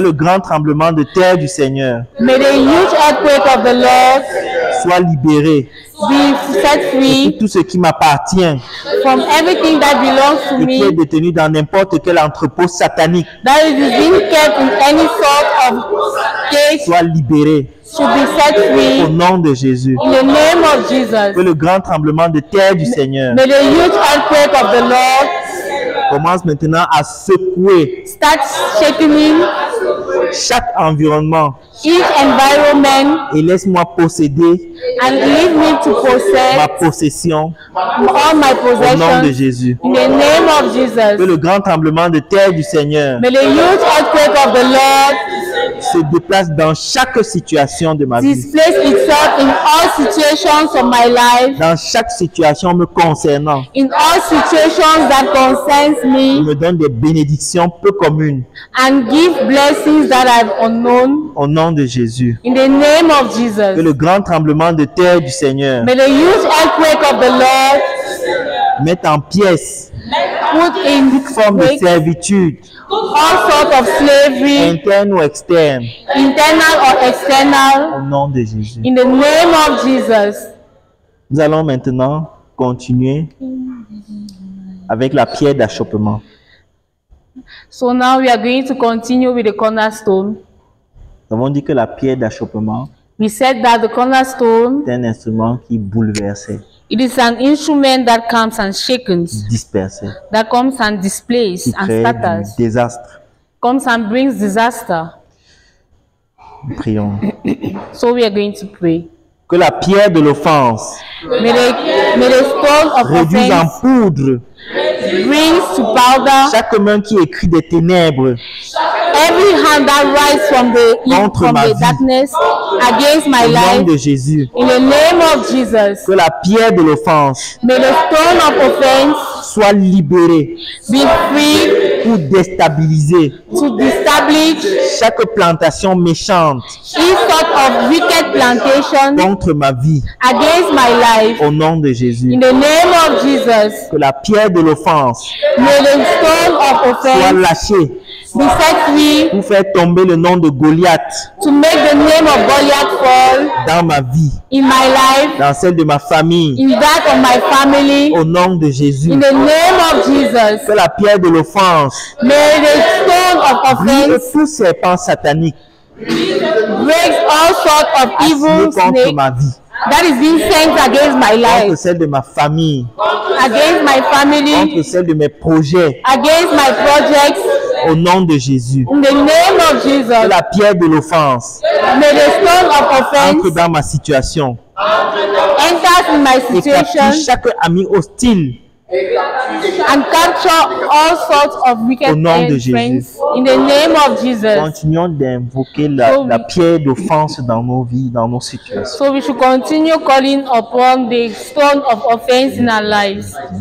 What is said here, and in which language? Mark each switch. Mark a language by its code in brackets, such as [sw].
[fr] le grand tremblement de terre du Seigneur [en] May the huge earthquake of the Lord [fr] soit libéré [en] be set [fr] de [en] free [fr] tout ce qui m'appartient [en] from everything that belongs to [fr] et qui est [en] me [fr] détenu dans n'importe quel entrepôt satanique, [en] that is being kept in any sort of cage [fr] soit libéré [en] should be set [fr] au [en] free [fr] nom de Jésus. [en] in the name of [fr] Que [en] Jesus. [fr] le grand tremblement de terre du Seigneur [en] May the huge earthquake of the Lord [fr] commence maintenant à secouer [en] start shaking [fr] chaque environnement [en] each environment [fr] et laisse-moi posséder [en] and leave me to [fr] ma [en] possess [fr] possession [en] all my [fr] au nom de [en] possessions [fr] Jésus. [en] in the name of [fr] Que [en] Jesus. [fr] le grand tremblement de terre du Seigneur [en] May the huge earthquake of the Lord [fr] se déplace dans chaque situation de ma vie, [en] displace itself in all situations of my life, [fr] dans chaque situation me concernant. [en] in all situations that concerns [fr] Il [en] me, [fr] me donne des bénédictions peu communes [en] and give blessings that are unknown [fr] au nom de Jésus. [en] in the name of [fr] Que [en] Jesus. [fr] le grand tremblement de terre du Seigneur [en] May the huge earthquake of the Lord [fr] mette en pièces [en] put in [fr] toute forme de [en] break [fr] servitude, [en] all sorts of slavery, [fr] interne ou externe, [en] internal or external, [fr] au nom de Jésus. [en] in the name of Jesus. [fr] Nous allons maintenant continuer avec la pierre d'achoppement. [en] So now we are going to continue with the cornerstone. [fr] Nous avons dit que la pierre d'achoppement [en] We said that the cornerstone, [fr] est un instrument qui bouleversait, [en] it is an instrument that comes and shakens, [fr] dispersait, [en] that comes and displays [fr] qui [en] and [fr] créait [en] scatters, [fr] du désastre. [en] comes and brings disaster. [fr] Prions. [en] So we are going to pray. [fr] Que la pierre de l'offense [en] May the stone of [fr] réduise en [en] offense [fr] poudre [en] brings to powder [fr] chaque main qui écrit des ténèbres [en] every hand that rises from [fr] Contre ma vie. [en] darkness against my [fr] au nom [en] life. [fr] de Jésus. [en] In the name of Jesus, [fr] Que la pierre de l'offense [en] may the stone of offense [fr] soit libérée [en] be free [fr] pour déstabiliser [en] to establish [fr] chaque plantation méchante [en] each sort of wicked plantation [fr] contre ma vie [en] against my life. [fr] au nom de Jésus. [en] In the name of Jesus, [fr] Que la pierre de l'offense [en] may the stone of [fr] soit [en] offense [fr] lâchée [en] be set free [fr] pour faire tomber le nom de Goliath [en] to make the name of Goliath fall [fr] dans ma vie, [en] in my life, [fr] dans celle de ma famille, [en] in that of my family. [fr] au nom de Jésus. [en] In the name of Jesus, [fr] Que la pierre de l'offense [en] may the stone of [fr] brise [en] offense [fr] tout serpent satanique [en] breaks all sorts of [fr] assigné [en] evil [fr] contre [en] snakes [fr] ma vie, [en] that is being sent against my [fr] contre [en] life, [fr] celle de ma famille, [en] against my family, [fr] contre celle de mes projets, [en] against my projects. [fr] au nom de Jésus. [en] In the name of [fr] Que [en] Jesus, [fr] la pierre de l'offense [en] may the stone of [fr] entre [en] offense [fr] dans ma situation [en] enters in my [fr] et capture [en] situation [fr] chaque ami hostile [en] and capture all sorts of wicked [fr] Au nom de Jésus. [en] friends. In the name of Jesus. [fr] Continuons d'invoquer la pierre d'offense dans nos vies, dans nos situations. [en] So we should continue calling upon the stone of offense in our lives.